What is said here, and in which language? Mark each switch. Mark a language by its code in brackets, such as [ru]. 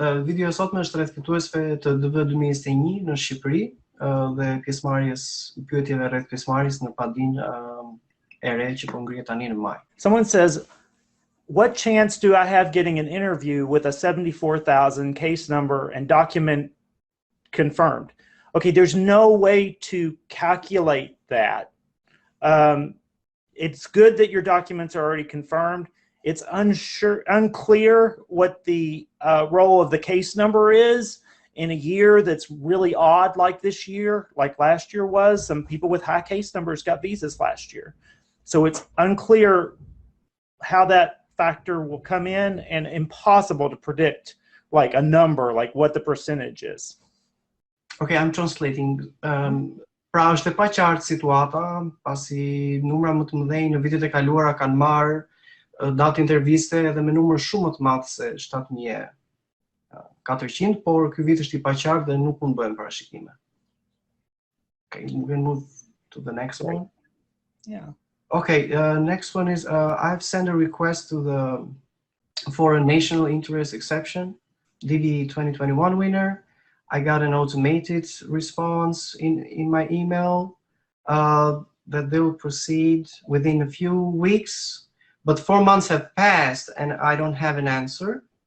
[sq] Video sotme është rreth fituesve të DV 2021 në Shqipëri dhe pyetjeve rreth pjesëmarrjes në padin e re që po ngrihet tani në maj. [en] Someone says, what chance do I have getting an interview with a 74,000 case number and document confirmed? Okay, there's no way to calculate that. It's good that your documents are already confirmed. It's unclear what the role of the case number is in a year that's really odd like this year, like last year was. Some people with high case numbers got visas last year. So it's unclear how that factor will come in and impossible to predict like a number, like what the percentage is. Okay, I'm translating. [sq] Pra është e paqartë situata, pasi numra më të mëdhenj në vitet e kaluara kanë marrë datë interviste edhe me numër shumë më të madh se 7.400, por ky vit është I paqartë dhe nuk mund bëhen parashikime. [en] Okay, we can move to the next one. Yeah. Okay, next one is I've sent a request for a national interest exception, DV 2021 winner. I got an automated response in my email that they will proceed within a few weeks, but 4 months have passed and I don't have an answer.